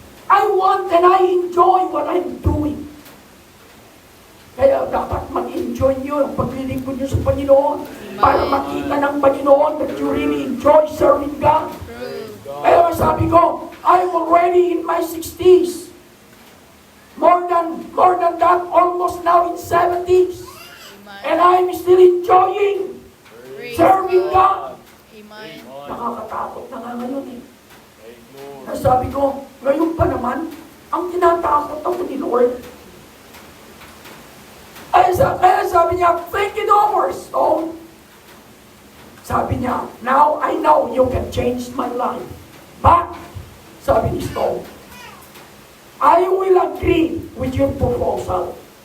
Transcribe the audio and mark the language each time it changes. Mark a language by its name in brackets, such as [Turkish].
[English] I want and I enjoy what I'm doing. [Filipino] Kaya dapat mag-enjoy nyo ang paglilingkod nyo sa Panginoon para makita ng Panginoon [English] that you really enjoy serving God. [Filipino] Kaya sabi ko, [English] I'm already in my 60s. More than that, almost now in 70s. And I'm still enjoying serving God. Amen. [Filipino] Nakakatakot na nga ngayon Sabi ko, ngayon pa naman, ang tinatakot ako ni Lord. Kaya sabi niya, [English] think it over, Stone. [Filipino] Sabi niya, [English] now I know you can change my life. But, [Filipino] sabi ni Stone, [English] I will agree with your proposal.